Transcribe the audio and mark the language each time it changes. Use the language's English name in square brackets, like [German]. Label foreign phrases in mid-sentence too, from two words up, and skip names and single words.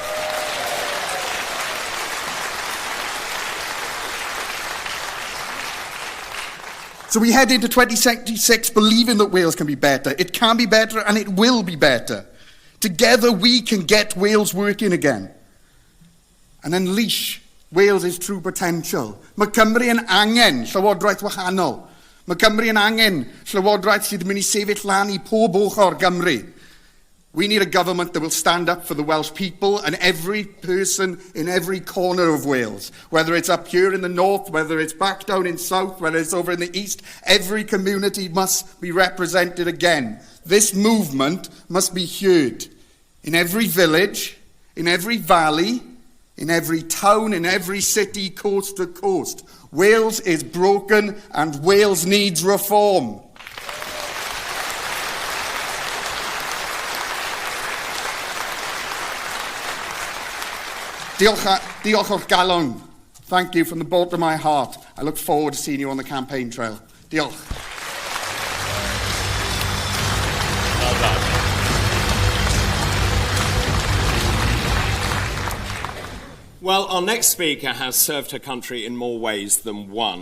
[English] So we head into 2026 believing that Wales can be better. It can be better and it will be better. Together we can get Wales working again and unleash Wales' true potential. [Welsh] Mae Cymru yn angen llywodraeth wahanol. Mae Cymru yn angen llywodraeth sydd yn mynd I sefyll lan I pob ochr Gymru. [English] We need a government that will stand up for the Welsh people and every person in every corner of Wales. Whether it's up here in the north, whether it's back down in south, whether it's over in the east, every community must be represented again. This movement must be heard in every village, in every valley, in every town, in every city, coast to coast. Wales is broken and Wales needs reform. [Welsh] Diolch o'r galon. [English] Thank you from the bottom of my heart. I look forward to seeing you on the campaign trail. [Welsh] Diolch. [English] Well done. Well, our next speaker has served her country in more ways than one.